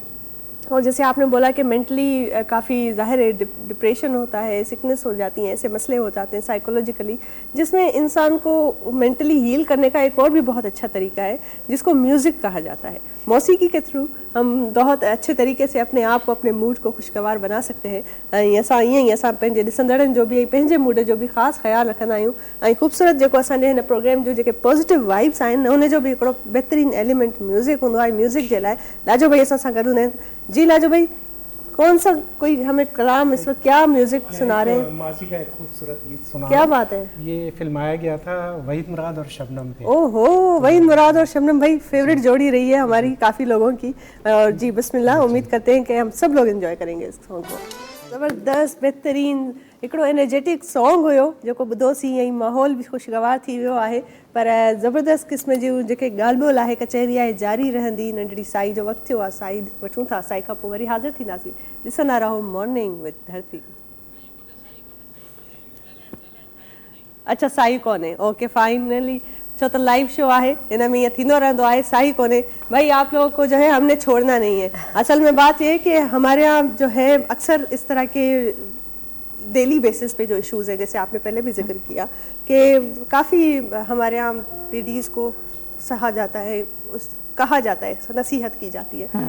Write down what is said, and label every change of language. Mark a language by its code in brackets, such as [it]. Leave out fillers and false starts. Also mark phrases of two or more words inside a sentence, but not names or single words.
[hi] और जैसे आपने बोला कि मेंटली काफ़ी ज़ाहिर है डिप्रेशन होता है, सिकनेस हो जाती हैं, ऐसे मसले हो जाते हैं साइकोलॉजिकली, जिसमें इंसान को मेंटली हील करने का एक और भी बहुत अच्छा तरीका है जिसको म्यूज़िक कहा जाता है। मौसीकी के थ्रू हम बहुत अच्छे तरीके से अपने आप को, अपने मूड को खुशगवार बना सकते हैं। [sd] असां ईअं असां पंहिंजे ॾिसंदड़नि जो बि पंहिंजे मूड जो बि ख़ासि ख़्यालु रखंदा आहियूं ऐं ख़ूबसूरत जेको असांजे हिन प्रोग्राम जो जेके [en] positive vibes [sd] आहिनि उन जो बि हिकिड़ो बहितरीनु एलिमेंट म्यूज़िक हूंदो आहे। म्यूज़िक जे लाइ लाजो भाई असां सां गॾु हूंदा आहिनि। [hi] जी लाजो भाई, कौन सा कोई हमें कलाम इस वक्त क्या म्यूजिक सुना रहे हैं? मासी का एक खूबसूरत गीत सुना। क्या बात है? ये फिल्माया गया था वहीद मुराद और शबनम पे। ओहो, वहीद मुराद और शबनम भाई फेवरेट जोड़ी रही है हमारी काफ़ी लोगों की। और जी बिस्मिल्लाह, उम्मीद करते हैं कि हम सब लोग एंजॉय करेंगे इस सॉन्ग को। [sd] ज़बरदस्त बेहतरीन हिकिड़ो [en] energetic song [sd] हुयो जेको ॿुधोसीं ऐं माहौल बि ख़ुशगवार थी वियो आहे। पर ज़बरदस्त क़िस्म जूं जेके ॻाल्हि ॿोल आहे कचहरी आहे जारी रहंदी। नंढड़ी साई जो वक़्तु थियो आहे, साई वठूं था, साई खां पोइ वरी हाज़िर थींदासीं। ॾिसंदा रहो मॉर्निंग विद धरती। अच्छा, साई कोन्हे, [en] okay finally, [sd] छो तो [en] live show [sd] है, इन में ये थींदो रहंदो है, साई कोने भाई। [hi] आप लोगों को जो है हमने छोड़ना नहीं है। असल में बात ये है कि हमारे यहाँ जो है अक्सर इस तरह के [en] daily basis [hi] पे जो इश्यूज़ है, जैसे आपने पहले भी जिक्र किया कि काफ़ी हमारे यहाँ लेडीज़ को सहा जाता है, कहा जाता है, नसीहत की जाती है।